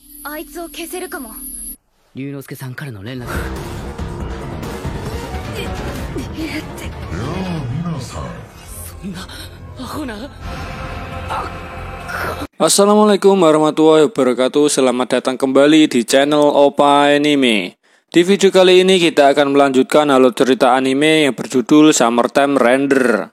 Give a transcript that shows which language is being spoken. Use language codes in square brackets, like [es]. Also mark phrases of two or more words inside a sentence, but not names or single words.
[ja] あいつを消せるかも。龍之介さんからの連絡。 [ar] السلام عليكم ورحمة الله وبركاته. [id] Selamat datang kembali di channel Opa Anime. Di video kali ini kita akan melanjutkan alur cerita anime yang berjudul Summertime Render.